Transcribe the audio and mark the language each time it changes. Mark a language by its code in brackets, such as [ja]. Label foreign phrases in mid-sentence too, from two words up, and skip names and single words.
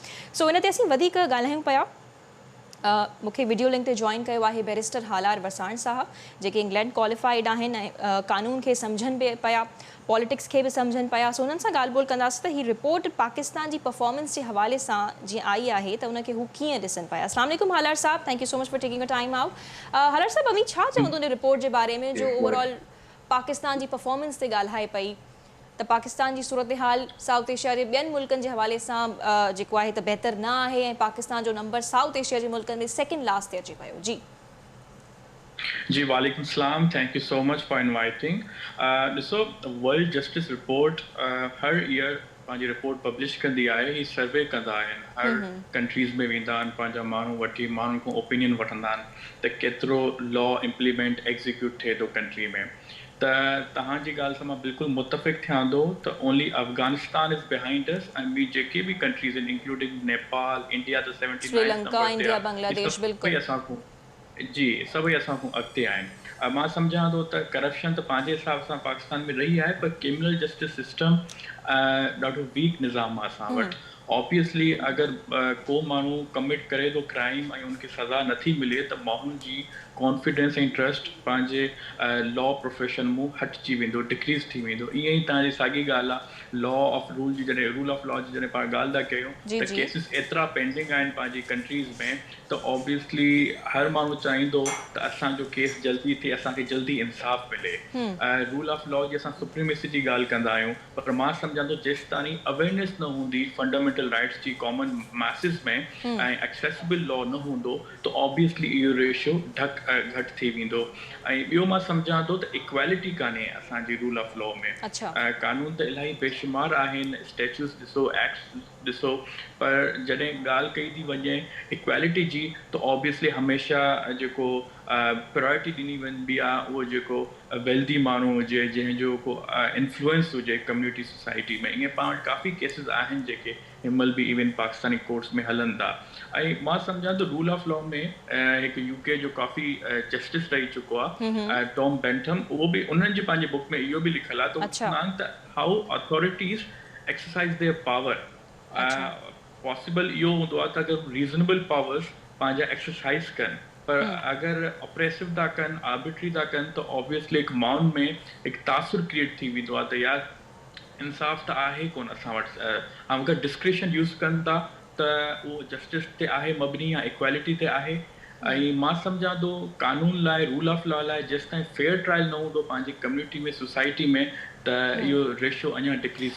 [sd] सो इन ते असीं वधीक ॻाल्हायूं पिया। मूंखे [en] video link [sd] ते जॉइन कयो आहे बैरिस्टर हालार वसाण साहब, जेके [en] England qualified [sd] आहिनि ऐं कानून खे सम्झनि बि पिया, पॉलिटिक्स खे बि सम्झनि पिया। सो उन्हनि सां ॻाल्हि ॿोल कंदासीं त हीअ रिपोर्ट पाकिस्तान जी परफॉर्मेंस जे हवाले सां जीअं आई आहे त उनखे हू कीअं ॾिसनि पिया। [ar] السلام عليكم [sd] हालार साहब, [en] Thank you so much for taking a time out. [sd] हालार साहब, अभी छा चवंदो उन रिपोर्ट जे बारे में जो ओवरऑल पाकिस्तान जी परफॉर्मेंस ते ॻाल्हाए पई त पाकिस्तान जी सूरत हाल साउथ एशिया जे ॿियनि मुल्कनि जे हवाले सां जेको आहे त बहितर न आहे, ऐं पाकिस्तान जो नंबर साउथ एशिया जे मुल्कनि में [en] second last [sd] ते अचे पियो? जी [ar] وعليكم السلام, [en] Thank you so much for inviting. [sd] ॾिसो, वर्ल्ड जस्टिस रिपोर्ट हर ईयर पंहिंजी रिपोर्ट पब्लिश कंदी आहे, ही सर्वे कंदा आहिनि, हर कंट्रीज़ में वेंदा आहिनि, पंहिंजा माण्हू वठी माण्हुनि खां ओपिनियन वठंदा आहिनि त केतिरो [en] law implement execute [sd] थिए थो कंट्री में। त तव्हांजी ॻाल्हि सां मां बिल्कुलु मुतफ़िक़ थियां थो त [en] only Afghanistan is behind us, [sd] ऐं ॿी जेके बि कंट्रीज़ आहिनि इंक्लूडिंग नेपाल, इंडिया त 79 श्रीलंका, इंडिया, बांग्लादेश, बिल्कुलु असांखो जी सभई असांखो अॻिते आहिनि। मां सम्झां थो त करप्शन त पंहिंजे हिसाब सां पाकिस्तान में रही आहे, पर [en] criminal justice system [sd] ॾाढो वीक निज़ाम आहे असां वटि, ऑब्वियसली अगर को माण्हू कमिट करे थो क्राइम ऐं उनखे सज़ा नथी मिले त माण्हुनि जी कॉन्फिडेंस ऐं ट्रस्ट पंहिंजे [en] law profession [sd] मूं हटिजी वेंदो, डिक्रीज़ थी वेंदो। ईअं ई तव्हांजी साॻी ॻाल्हि आहे [en] law of rule [sd] जी, जॾहिं [en] rule of law [sd] जी जॾहिं पाण ॻाल्हि था कयूं जी त जी केसिस एतिरा पेंडिंग आहिनि पंहिंजी कंट्रीज़ में त ऑब्वियसली हर माण्हू चाहींदो त असांजो केस जल्दी थिए, असांखे जल्दी इंसाफ़ मिले। [en] rule of law [sd] जी असां सुप्रीमेसी जी ॻाल्हि कंदा आहियूं, पर मां सम्झां थो जेसि ताईं अवेयरनेस न हूंदी [en] fundamental rights [sd] जी [en] common masses [sd] में ऐं [en] accessible law [sd] न हूंदो त ऑब्वियसली इहो रेशियो घटि थी वेंदो। ऐं ॿियो मां सम्झां थो त इक्वालिटी कान्हे असांजी [en] rule of law [sd] में। अच्छा कानून त इलाही बेशुमार आहिनि, स्टेच्यूस ॾिसो, एक्ट्स ॾिसो, पर जॾहिं ॻाल्हि कई थी वञे इक्वालिटी जी त ऑब्वियसली हमेशह जेको प्रायोरिटी ॾिनी वेंदी आहे उहो जेको वेल्दी माण्हू हुजे, जंहिंजो को इन्फ्लुएंस हुजे [en] community society [sd] में। ईअं पाण काफ़ी केसिस आहिनि जेके हिनमहिल बि [en] even Pakistani courts [sd] में हलनि था। ऐं मां सम्झां थो [en] rule of law [sd] में हिकु यूके जो काफ़ी जस्टिस रही चुको आहे टॉम बेंथम, उहो बि उन्हनि जे पंहिंजे बुक में इहो बि लिखियलु आहे त [en] how authorities exercise their power. [sd] पॉसिबल इहो हूंदो आहे त अगरि [en] reasonable powers [sd] पंहिंजा एक्सरसाइज कनि, पर अगर ऑपरेसिव था कनि, आर्बिट्री था कनि त ऑब्वियसली हिकु माण्हुनि में हिकु तासुर क्रिएट थी वेंदो आहे त यार इंसाफ़ त आहे कोन असां वटि। ऐं अगरि [en] discretion use [sd] कनि था त उहो जस्टिस ते आहे मबनी या इक्वालिटी ते आहे। ऐं मां सम्झां थो कानून लाइ, [en] rule of law [sd] लाइ जेसि ताईं [en] fair trial [sd] न हूंदो पंहिंजी कम्यूनिटी में, सोसाइटी में, त इहो रेशियो अञा डिक्रीज़।